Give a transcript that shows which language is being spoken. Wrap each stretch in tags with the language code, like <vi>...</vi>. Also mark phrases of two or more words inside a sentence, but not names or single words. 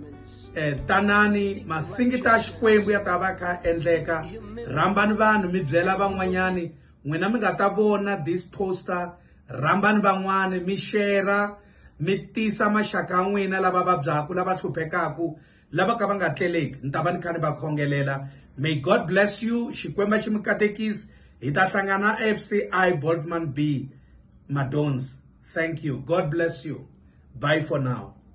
<ts>Tanani masingita ya Xikwembu ya ta va kha endleka, rhambani vanhu mi byela van'wanyani, n'wina mi nga ta vona</ts> <en>this poster,</en> <ts>rhambani van'wani mi share, mi tisa maxaka ya n'wina lava vabyaku, lava hluphekaku, lava ka va nga tleleki, ni ta va ni kha ni va khongelela.</ts> <en>May God bless you.</en> <ts>Xikwembu xi mi katekisi hi ta hlangana FCI Boardman B Madonsi.</ts> <en>Thank you. God bless you. Bye for now.</en>